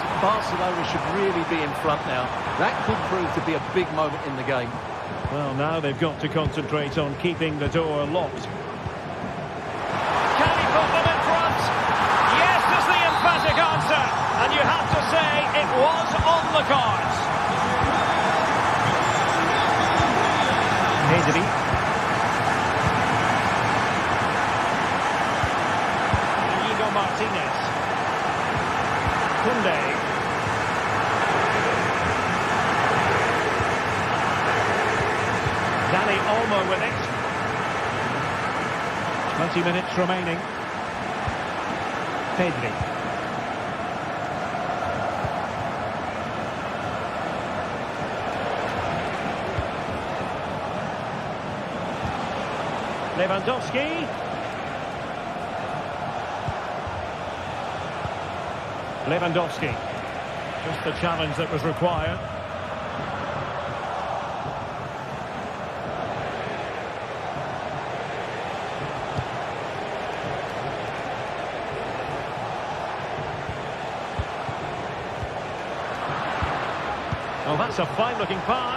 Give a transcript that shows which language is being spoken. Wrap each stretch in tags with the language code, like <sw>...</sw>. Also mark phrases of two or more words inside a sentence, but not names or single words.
<en>Barcelona should really be in front now. That could prove to be a big moment in the game. Well, now they've got to concentrate on keeping the door locked. Can he put them in front? Yes is the emphatic answer. And you have to say it was on the cards. Pedri. Íñigo Martinez. Kunde. go with it. 20 minutes remaining. Pedri. Lewandowski. Lewandowski. Just the challenge that was required. Well, that's a fine-looking pass.</en>